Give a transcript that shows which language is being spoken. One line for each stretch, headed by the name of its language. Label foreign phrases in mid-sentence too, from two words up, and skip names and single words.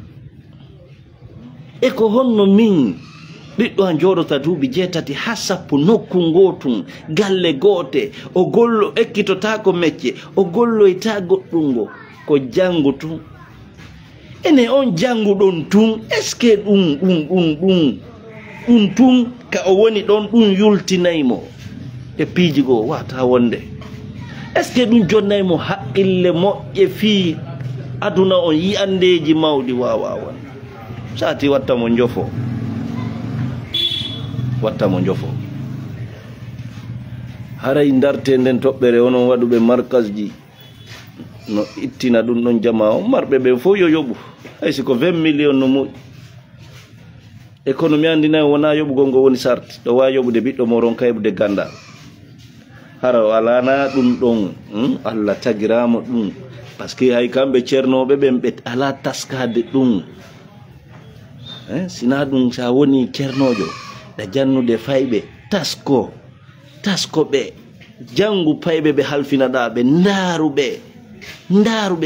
Fula: e ko honno min ɓiɗɗo an jooɗota duuɓi 7 ha 10 nokku ngotum galle goote o gollo ekkitotako mecce o golloyta goɗɗungo ko jangu tun ene on janguɗon tun
French: est ce que
Fula: ɗum tun ka o woni ɗon ɗum yultinaymo e piijigo wata wonde
French: est ce que
Fula: ɗum jonnaymo haqqille moƴƴe fii aduna on yi'andeji mawɗi wawa won sati wattamo njofo haray darte nden toɓɓere onon waɗuɓe markas ji no ittina ɗum ɗon jama on marɓe ɓe fof yo yoɓu hay siko 20 millions no moƴƴi économie andinayi wona yoɓugol ngo woni sarti ɗo wawi yoɓude ɓiɗɗo moron ka heɓude gandal hara o alana ɗum ɗon Allah tagiramo ɗum
French: par ce que
Fula: hay kamɓe ceernoɓe ɓen ɓe ala taskade ɗum sina ɗum sa woni ceernojo ɗa jannude fayɓe tasko ɓe jangu payɓe ɓe halfinaɗa ɓe ndaaruɓe